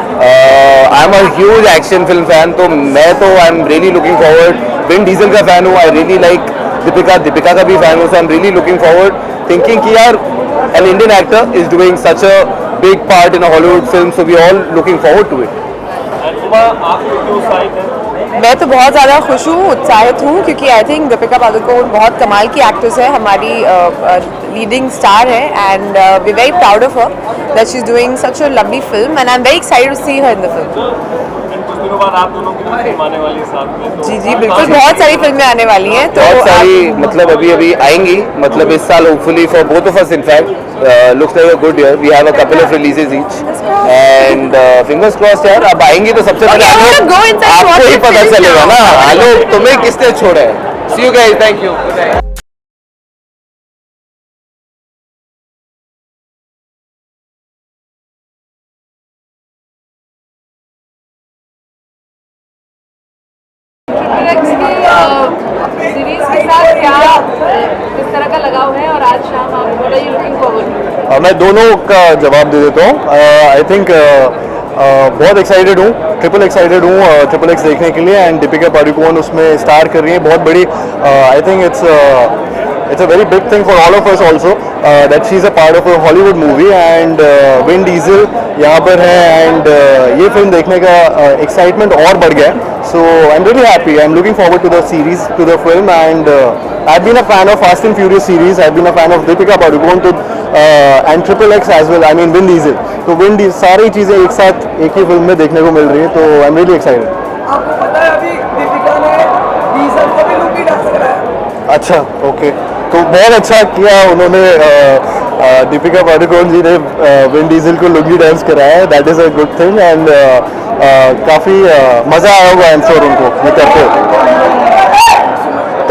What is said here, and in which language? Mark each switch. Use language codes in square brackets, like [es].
[en] I am a huge action film fan, so I am really looking forward. Vin Diesel [hi] का fan हूँ. [en] I really like Deepika [hi] का भी fan हूँ. [en] So I am really looking forward. Thinking [hi] कि यार [en] an Indian actor is doing such a big part in a Hollywood film, so we are all looking forward to it. [hi] And Huma आप क्यों उत्साहित हैं? मैं तो बहुत ज़्यादा खुश हूँ, उत्साहित हूँ, क्योंकि [en] I think [hi] दीपिका पादुकोण बहुत कमाल की एक्ट्रेस है, हमारी लीडिंग स्टार है [en] And we very proud of her that she is doing such a lovely film and I am very excited to see her in the film. [hi] And कुछ दिनों बाद आप दोनों की भी फिल्म आने वाली है साथ में, तो जी बिल्कुल, बहुत सारी फिल्में आने वाली हैं. तो बहुत सारी अभी आएंगी, इस साल [en] hopefully for both of us in fact. Looks like a good year. We have a couple of releases each and fingers crossed यार. [hi] अब आएंगी तो सबसे पहले आपको ही पता चलेगा ना आलोक तुम्हें किसने छोड़ा है. [en] See you guys. Thank you. Good night. [hi] Series के साथ क्या किस तरह का लगाव है और आज शाम आप [en] What are you looking forward? [hi] मैं दोनों का जवाब दे देता हूँ. आई थिंक बहुत एक्साइटेड हूँ, ट्रिपल एक्साइटेड हूँ ट्रिपल एक्स देखने के लिए एंड दीपिका पादुकोण उसमें स्टार कर रही है. बहुत बड़ी [en] I think it's a very big thing for all of us also that she's a part of a Hollywood movie and Vin Diesel [hi] यहाँ पर है [en] and [hi] ये फिल्म देखने का excitement और बढ़ गया. [en] So I'm really happy. I'm looking forward to the series, to the film and I've been a fan of Fast and Furious series. I've been a fan of Deepika Padukone and Triple X as well. I mean Vin Diesel. [hi] तो Vin Diesel सारी चीज़ें एक साथ एक ही film में देखने को मिल रही है, तो [en] I'm really excited. [hi] आपको पता है अभी दीपिका ने अच्छा, ओके। तो बहुत अच्छा किया उन्होंने, दीपिका पादुकोण जी ने विन डीजल को लुंगी डांस कराया है, [en] that is a good thing [hi] and काफ़ी मज़ा आया होगा [en] I am sure [hi] उनको ये करते।